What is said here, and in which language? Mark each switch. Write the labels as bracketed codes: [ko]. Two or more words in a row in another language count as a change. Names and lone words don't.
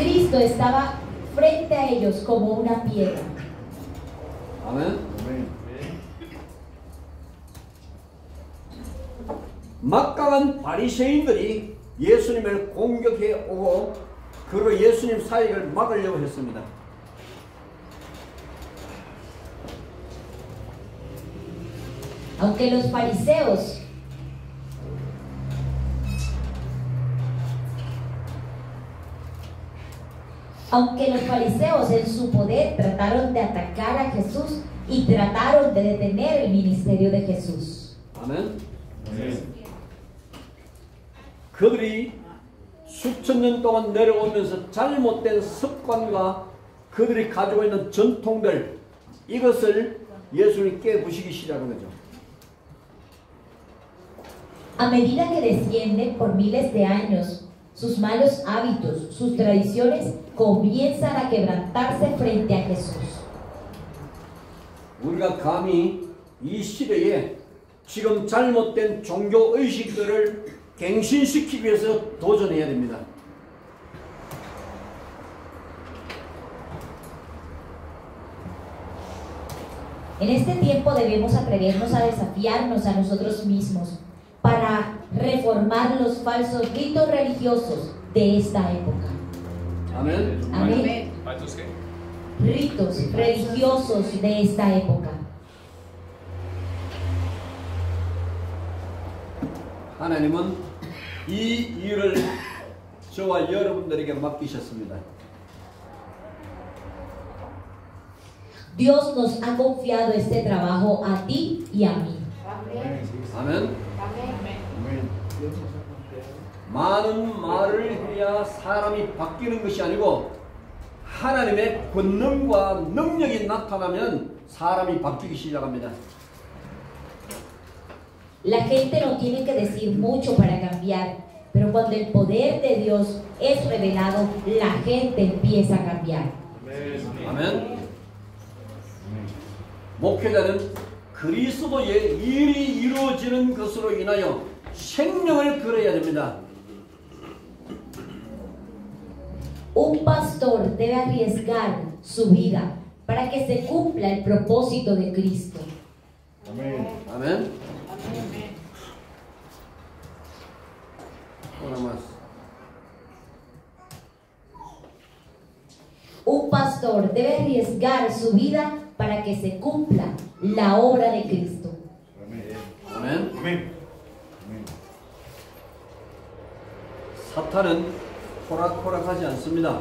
[es] Cristo estaba frente a ellos como una piedra. [ko] 아멘. 막강한 바리새인들이 예수님을 공격해 오고 그로 예수님 사역을 막으려고 했습니다. [es] Aunque los fariseos en su poder trataron de atacar a Jesús y trataron de detener el ministerio de Jesús. [ko] 아멘. 그들이 수천 년 동안 내려오면서 잘못된 습관과 그들이 가지고 있는 전통들 이것을 예수님이 깨부시기 시작한 거죠. [es] A medida que descienden por miles de años, sus malos hábitos, sus tradiciones comienzan a quebrantarse frente a Jesús. [ko] 우리가 감히 이 시대에 지금 잘못된 종교 의식들을 갱신시키기 위해서 도전해야 됩니다. [es] En este tiempo debemos atrevernos a desafiarnos a nosotros mismos para reformar los falsos ritos religiosos de esta época. [ko] 아멘. [es] Amén. ¿Falsos qué? Ritos religiosos de esta época. [ko] 하나님은 이 일을 저와 여러분들에게 맡기셨습니다. [es] Dios nos ha confiado este trabajo a ti y a mí. [ko] 아멘. 많은 말을 해야 사람이 바뀌는 것이 아니고 하나님의 권능과 능력이 나타나면 사람이 바뀌기 시작합니다. [es] La gente no tiene que decir mucho para cambiar, pero cuando el poder de Dios es revelado, la gente empieza a cambiar. [ko] 아멘. 목회자는 그리스도의 일이 이루어지는 것으로 인하여 생명을 걸어야 됩니다. [es] Un pastor debe arriesgar su vida para que se cumpla el propósito de Cristo. 아멘. Una más. Un pastor debe arriesgar su vida para que se cumpla la obra de Cristo. [ko] 아멘. 사탄은 호락호락하지 않습니다.